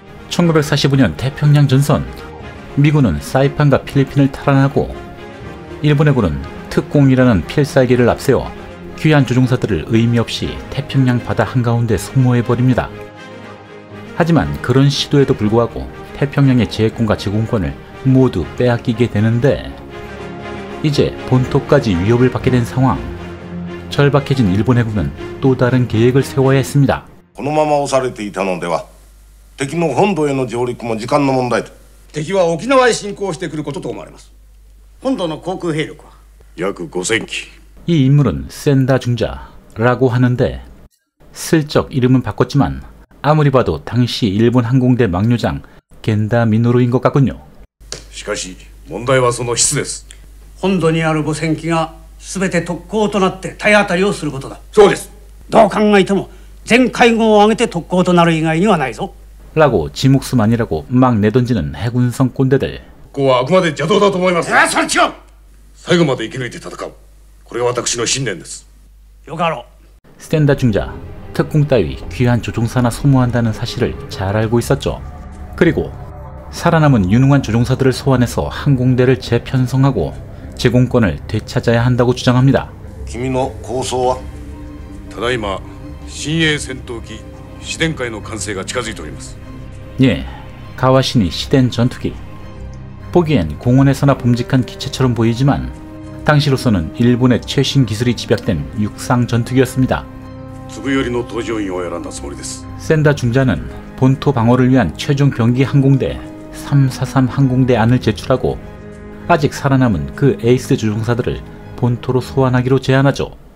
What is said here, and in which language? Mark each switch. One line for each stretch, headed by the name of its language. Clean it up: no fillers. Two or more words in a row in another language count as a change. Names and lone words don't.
Korean: 1945년 태평양 전선, 미군은 사이판과 필리핀을 탈환하고 일본 해군은 특공이라는 필살기를 앞세워 귀한 조종사들을 의미 없이 태평양 바다 한가운데 소모해버립니다. 하지만 그런 시도에도 불구하고 태평양의 제해권과 제공권을 모두 빼앗기게 되는데, 이제 본토까지 위협을 받게 된 상황. 절박해진 일본 해군은 또 다른 계획을 세워야 했습니다.
Japanese: このまま押されていたのでは敵の本土への上陸も時間の問題と。敵は沖縄へ侵攻してくることと思われます。本土の航空兵力は約5000機。
Korean: 이 인물은 센다 중자라고 하는데, 슬쩍 이름은 바꿨지만 아무리 봐도 당시 일본 항공대 막료장 겐다 미노루인 것 같군요.
Japanese: しかし問題はその質です。本土にある5000機が全て特攻となって体当たりをすることだ。そうです。どう考えても全海軍を挙げて特攻となる以外にはないぞ。
Korean: 라고 지 목숨 아니라고 막 내던지는 해군성 꼰대들.
Japanese: ここはあくまで邪道だと思います。それ違う。最後まで生き抜いて戦う。これが私の信念です。よかろう。
Korean: 스탠다 중자, 특공 따위 귀한 조종사나 소모한다는 사실을 잘 알고 있었죠. 그리고 살아남은 유능한 조종사들을 소환해서 항공대를 재편성하고 제공권을 되찾아야 한다고 주장합니다.
Japanese: 君の構想は？ただいま新鋭戦闘機シデン海の完成が近づいております。
Korean: 예, 가와시니 시덴 전투기. 보기엔 공원에서나 봄직한 기체처럼 보이지만 당시로서는 일본의 최신 기술이 집약된 육상 전투기였습니다. 센다 중자는 본토 방어를 위한 최종 병기 항공대 343 항공대 안을 제출하고 아직 살아남은 그 에이스 조종사들을 본토로 소환하기로 제안하죠.